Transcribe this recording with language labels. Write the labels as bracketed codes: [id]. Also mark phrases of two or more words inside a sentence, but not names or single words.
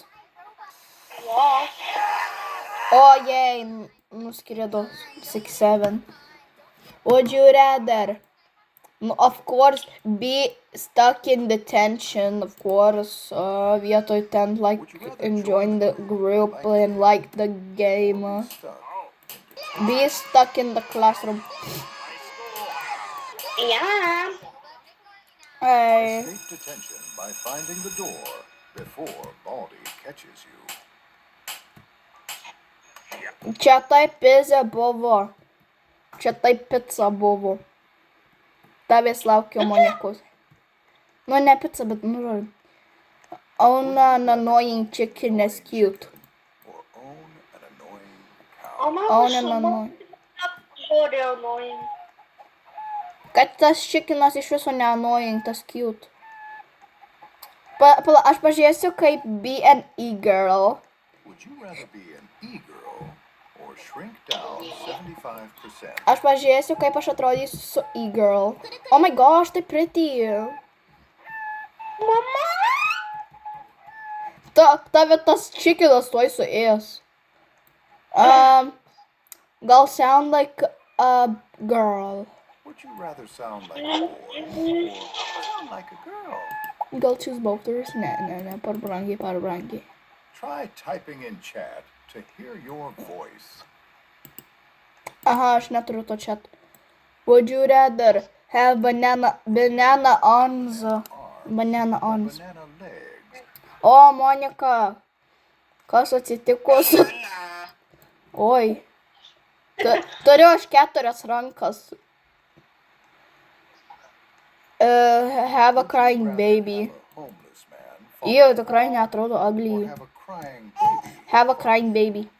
[lt] Jo. O, jei, nuskrido 6-7. [en] Would you rather? Of course, be stuck in detention, of course, [lt] vietoj ten, [en] like, enjoying the group and like the game. Be stuck in the classroom. Yeah. Hey. Escape detention by finding the door before Baldi catches you. [lt] Čia tai pizza buvo. Čia tai pizza buvo. Tavęs laukiu Monikos. Nu, ne pizza, bet nu. [en] Own an annoying chicken is cute. Or own an annoying cow. [lt] O man [en] Own an annoying. [lt] žodį annoying. Kad tas chickenas iš viso ne annoying, tas cute. Pala, aš pažiūrėsiu kaip [en] be an e-girl. Would you rather be an e-girl or shrink down 75%? [lt] Aš pažiūrėsiu kaip aš atrodysiu su e-girl. [en] Oh my gosh, tai pretty. [lt] Mama! Tave tas chickenas tuoj suės. [en] Gal sound like a girl. Would you rather sound like a boy or sound like a girl? Gal choose both doors? [lt] Ne, per brangiai. [en] Try typing in chat to hear your voice. [lt] Aha, aš neturiu to chat. [en] Would you rather have banana arms? Banana arms. Banana legs. [lt] O, Monika, kas atsitiko su... Oi. Turiu aš 4 rankas. [en] Have a crying baby. Homeless man. [lt] Jau, tikrai neatrodo [en] Or ugly. have a crying baby. Have a crying baby.